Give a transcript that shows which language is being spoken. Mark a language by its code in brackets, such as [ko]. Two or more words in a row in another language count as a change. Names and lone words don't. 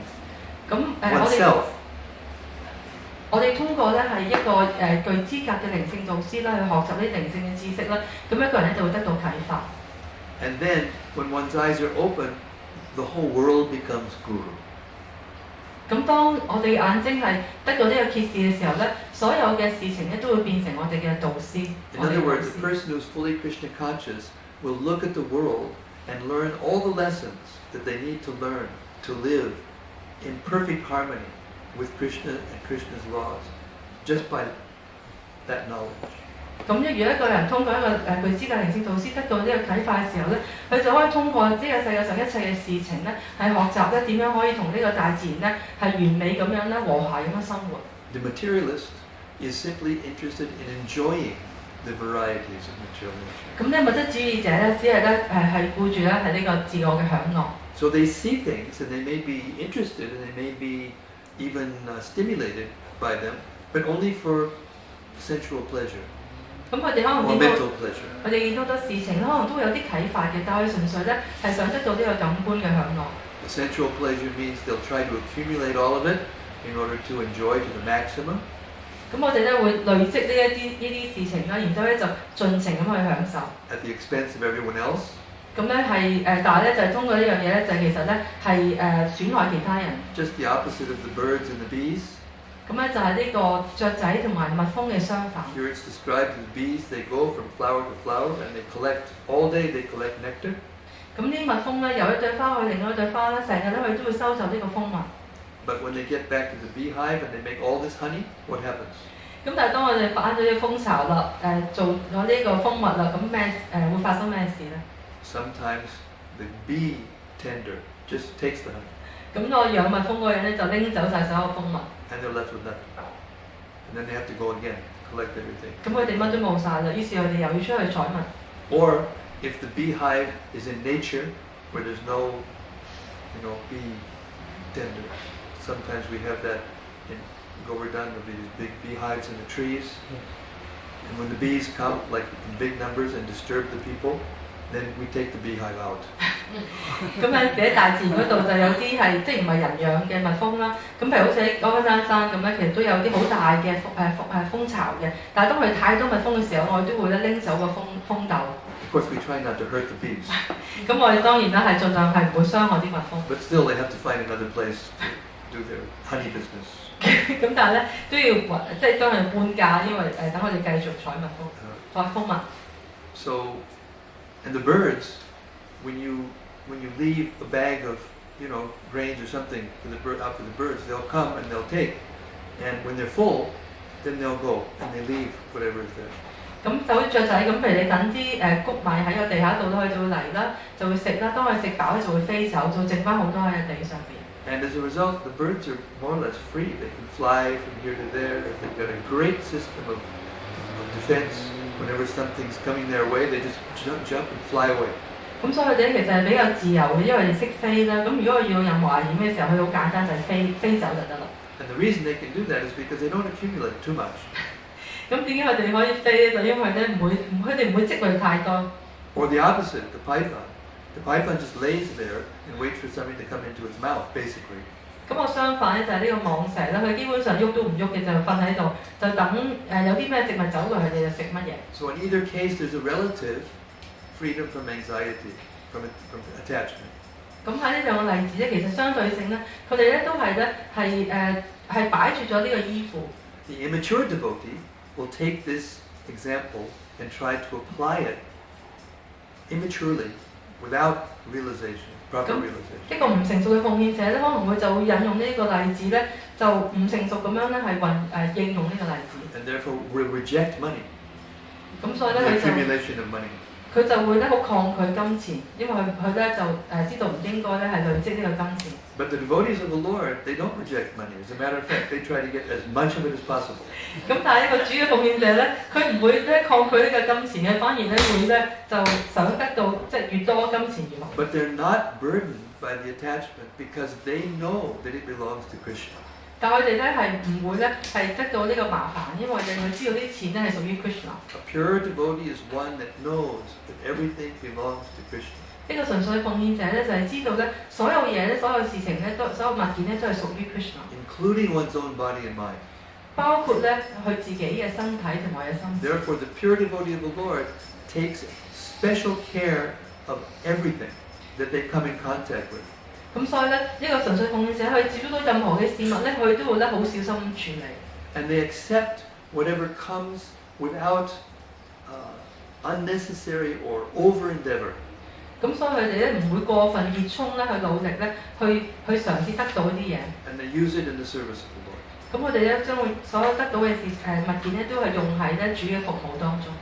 [yue] 咁我哋通過咧係一個具資格嘅靈性導師啦，去學習呢啲靈性嘅知識啦，咁一個人咧就會得到啟發。 [en] And then, when one's eyes are open, the whole world becomes guru. [yue] 咁當我哋眼睛係得到呢個揭示嘅時候咧，所有嘅事情咧都會變成我哋嘅導師。 [en] In other words, a person who's fully Krishna conscious will look at the world and learn all the lessons that they need to learn to live in perfect harmony with Krishna and Krishna's laws, just by that knowledge. [yue] 咁如果一個人通過一個具資格靈性導師得到呢個啟發嘅時候咧，佢就可以通過呢個世界上一切嘅事情咧，係學習咧點樣可以同呢個大自然咧係完美咁樣咧和諧咁樣生活。 [en] The materialist is simply interested in enjoying the varieties of material nature. [yue] 咁呢物質主義者咧，只係咧係顧住咧係呢個自我嘅享樂。 [en] So they see things and they may be interested and they may be even stimulated by them, but only for sensual pleasure. [yue] 咁佢哋可能 or 見到 [en] mental pleasure. [yue] 佢哋見到好多事情，可能都會有啲啟發嘅，但係純粹咧係想得到呢個感官嘅享樂。 [en] The sensual pleasure means they'll try to accumulate all of it in order to enjoy to the maximum. [yue] 咁我哋咧會累積呢啲事情啦，然之後咧就盡情咁去享受。 [en] At the expense of everyone else. [yue] 咁咧係但係咧就係通過呢樣嘢咧，就其實咧係損害其他人。 [en] Just the opposite of the birds and the bees. [yue] 咁咧就係呢個雀仔同埋蜜蜂嘅相反。 [en] Here it's described as bees. They go from flower to flower and they collect all day. They collect nectar. [yue] 咁呢蜜蜂咧由一朵花去另外一朵花咧，成日咧佢都會收集呢個蜂蜜。 [en] But when they get back to the beehive and they make all this honey, what happens? [yue] 咁但係當我哋返咗啲蜂巢啦，做咗呢個蜂蜜啦，咁會發生咩事咧？ [en] Sometimes the bee tender just takes the honey. [yue] 咁個養蜜蜂嗰個人咧就拎走晒所有蜂蜜。 [en] And they're left with nothing. And then they have to go again, collect everything. [yue] 咁佢哋乜都冇晒啦，於是佢哋又要出去採蜜。 [en] Or if the beehive is in nature, where there's no, bee tender. Sometimes we have that in Govardhan, there'll be these big beehives in the trees. And when the bees come, like in big numbers, and disturb the people, then we take the beehive out. [yue] 咁有時喺大自然嗰度就有啲係即係唔係人養嘅蜜蜂啦。咁譬如好似喺嗰間山咁咧，其實都有啲好大嘅蜂巢嘅。但係當佢太多蜜蜂嘅時候，我哋都會咧拎走個蜂竇。 [en] Of course, we try not to hurt the bees. [yue] 咁我哋當然啦係盡量係唔會傷害啲蜜蜂。 [en] But still, they have to find another place to do their honey business. [yue] 咁但係咧都要即係當佢半價，因為等我哋繼續採蜜蜂蜜。 [en] So, and the birds, when you leave a bag of grains or something for the birds, they'll come and they'll take, and when they're full, then they'll go and they leave whatever is there. [yue] 咁就好似雀仔咁，譬如你等啲谷米喺個地下度，佢就會嚟啦，就會食啦。當佢食飽就會飛走，就剩翻好多喺個地上邊。 [en] And as a result, the birds are more or less free. They can fly from here to there. They've got a great system of defense. Whenever something's coming their way, they just jump and fly away. [yue] 咁所以佢哋其實係比較自由嘅，因為佢哋識飛啦。咁如果佢遇到任何危險嘅時候，佢好簡單就係飛走就得啦。 [en] And the reason they can do that is because they don't accumulate too much. [yue] 咁點解佢哋可以飛咧？就因為咧佢哋唔會積累太多。 [en] Or the opposite, the python. The python just lays there and waits for something to come into its mouth, basically. [yue] 咁我相反咧就係呢個蟒蛇啦，佢基本上喐都唔喐嘅，就瞓喺度，就等有啲咩植物走過，佢哋就食乜嘢。 [en] So in either case, there's a relative freedom from anxiety, from attachment. [yue] 咁喺呢兩個例子咧，其實相對性咧，佢哋咧都係咧係擺住咗呢個依附。 [en] The immature devotee will take this example and try to apply it immaturely without realization, proper realization. [yue] 一個唔成熟嘅奉獻者咧，可能佢就會引用呢個例子咧，就唔成熟咁樣咧係應用呢個例子。 [en] And therefore will reject money. [yue] 咁所以 The 咧 [en] accumulation of money. [yue] 佢就會咧好抗拒金錢，因為佢咧就知道唔應該咧係累積呢個金錢。 [en] But the devotees of the Lord, they don't reject money. As a matter of fact, they try to get as much of it as possible. [yue] 咁但係呢個主嘅奉獻者咧，佢唔會咧抗拒呢個金錢嘅，反而咧會咧就想得到越多金錢越好。 [en] But they're not burdened by the attachment because they know that it belongs to Krishna. [yue] 但佢哋咧係唔會咧係得到呢個麻煩，因為佢知道啲錢咧係屬於 Krishna。 [en] A pure devotee is one that knows that everything belongs to Krishna. [yue] 呢個純粹奉獻者咧就係知道咧所有嘢咧、所有事情咧、所有物件咧都係屬於 Krishna。 [en] Including one's own body and mind. [yue] 包括咧佢自己嘅身體同埋嘅心。 [en] Therefore, the pure devotee of the Lord takes special care of everything that they come in contact with. [yue] 咁所以咧，呢個純粹奉獻者佢接觸到任何嘅事物咧，佢都會咧好小心咁處理。 [en] And they accept whatever comes without unnecessary or over endeavor. [yue] 咁所以佢哋咧唔會過分熱衷咧去努力咧去嘗試得到啲嘢。 [en] And they use it in the service of the Lord. [yue] 咁佢哋咧將會所有得到嘅物件咧都係用喺咧主嘅服務當中。